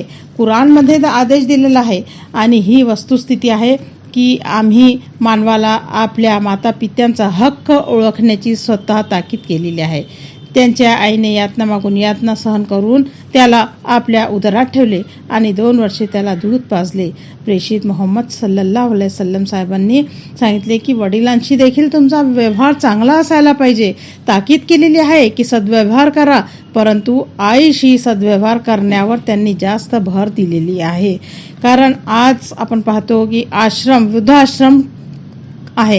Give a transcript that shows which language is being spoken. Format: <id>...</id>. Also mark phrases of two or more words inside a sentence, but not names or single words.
<mr>कुराणमध्ये आदेश दिलेला आहे. आणि ही वस्तुस्थिती आहे की आम्ही मानवाला आपल्या मातापित्यांचा हक्क ओळखण्याची स्वतः ताकीद केलेली आहे. त्यांच्या आईने यातना मागून यातना सहन करून त्याला आपल्या उदरात ठेवले आणि 2 वर्षे त्याला दूध पाजले. प्रेषित मोहम्मद</mr> <ar>صلى الله عليه وسلم</ar> <mr>साहेबांनी सांगितले की वडिलांशी देखील तुमचा व्यवहार चांगला असायला पाहिजे. ताकीद केलेली आहे की सद्व्यवहार करा, परंतु आईशी सद्व्यवहार करण्यावर त्यांनी जास्त भर दिलेली आहे. कारण आज आपण पाहतो की वृद्धाश्रम आहे.</mr>